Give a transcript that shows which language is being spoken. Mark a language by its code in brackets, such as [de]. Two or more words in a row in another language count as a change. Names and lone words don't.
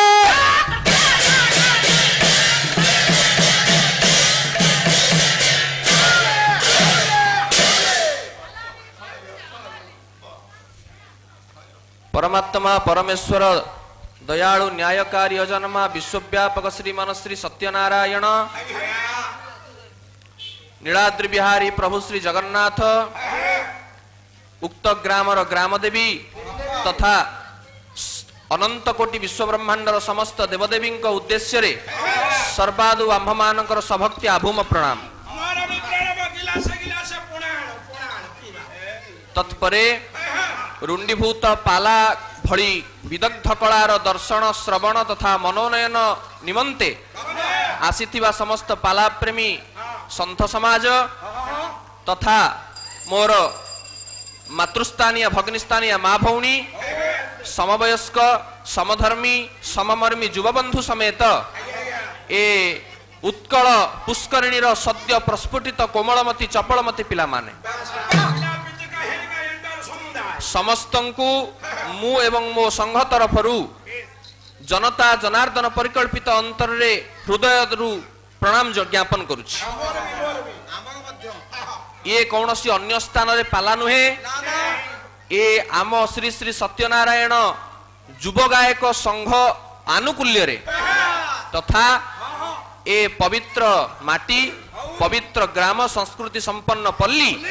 [or] ପରମାତ୍ମା ପରମେଶ୍ୱର ଦୟାଳୁ ନ୍ୟାୟକାରୀ ଅଜନ୍ମା ବିଶ୍ୱବ୍ୟାପକ ଶ୍ରୀମାନ ଶ୍ରୀ ସତ୍ୟନାରାୟଣ ନୀଳାଦ୍ରି ବିହାରୀ ପ୍ରଭୁ ଶ୍ରୀ ଜଗନ୍ନାଥ ଉକ୍ତ ଗ୍ରାମର ଗ୍ରାମଦେବୀ ତଥା ଅନନ୍ତ କୋଟି ବିଶ୍ୱ ବ୍ରହ୍ମାଣ୍ଡର ସମସ୍ତ ଦେବଦେବୀ ଉଦ୍ଦେଶ୍ୟ ରେ ସର୍ବାଦୁ ଆମ୍ଭମାନଙ୍କର ସଭକ୍ତି ଆଭୂମ ପ୍ରଣାମ। ତତ୍ପରେ ରୁଣ୍ଡୀଭୂତ ପାଲା ଭଳି ବିଦଗ୍ଧ କଳାର ଦର୍ଶନ ଶ୍ରବଣ ତଥା ମନୋନୟନ ନିମନ୍ତେ ଆସିଥିବା ସମସ୍ତ ପାଲା ପ୍ରେମୀ ସନ୍ଥ ସମାଜ ତଥା ମୋର ମାତୃସ୍ଥାନୀୟ ଭଗିନୀସ୍ଥାନୀୟ ମାଁ ଭଉଣୀ ସମବୟସ୍କ ସମଧର୍ମୀ ସମମର୍ମୀ ଯୁବବନ୍ଧୁ ସମେତ ଏ ଉତ୍କଳ ପୁଷ୍କରିଣୀର ସଦ୍ୟ ପ୍ରସ୍ଫୁଟିତ କୋମଳମତି ଚପଳମତି ପିଲା ମାନେ ସମସ୍ତଙ୍କୁ ମୁଁ ଏବଂ ମୋ ସଂଘ ତରଫରୁ ଜନତା ଜନାର୍ଦ୍ଦନ ପରିକଳ୍ପିତ ଅନ୍ତର ରେ ହୃଦୟ ପ୍ରଣାମ ଜ୍ଞାପନ କରୁଛି। ୟେ କୌଣସି ଅନ୍ୟ ସ୍ଥାନ ରେ ପାଲା ନୁହେଁ ଏ ଆମ ଶ୍ରୀ ଶ୍ରୀ ସତ୍ୟନାରାୟଣ ଯୁବ ଗାୟକ ସଂଘ ଆନୁକୂଲ୍ୟ ରେ ତଥା ଏ ପବିତ୍ର ମାଟି ପବିତ୍ର ଗ୍ରାମ ସଂସ୍କୃତି ସମ୍ପନ୍ନ ପଲ୍ଲୀ